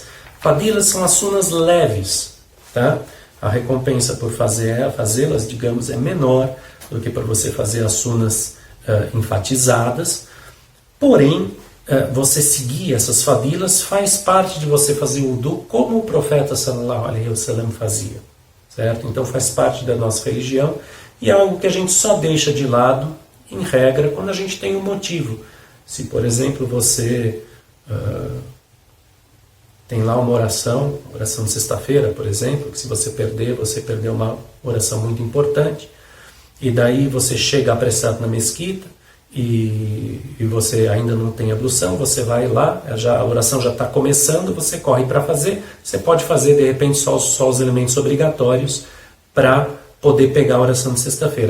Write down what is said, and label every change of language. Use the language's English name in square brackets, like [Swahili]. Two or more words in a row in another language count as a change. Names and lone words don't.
[Portuguese] Fadilas são as sunas leves, tá? A recompensa por fazê-las, digamos, é menor do que para você fazer as sunas enfatizadas. Porém, você seguir essas fadilas faz parte de você fazer o wudu como o profeta [Arabic] صلى الله عليه وسلم [Portuguese] fazia, certo? Então faz parte da nossa religião e é algo que a gente só deixa de lado, em regra, quando a gente tem um motivo. Se, por exemplo, você tem lá uma oração de sexta-feira, por exemplo, que se você perdeu uma oração muito importante, e daí você chega apressado na mesquita, e você ainda não tem ablução, você vai lá, a oração já está começando, você corre para fazer, você pode fazer de repente só os elementos obrigatórios para poder pegar a oração de sexta-feira.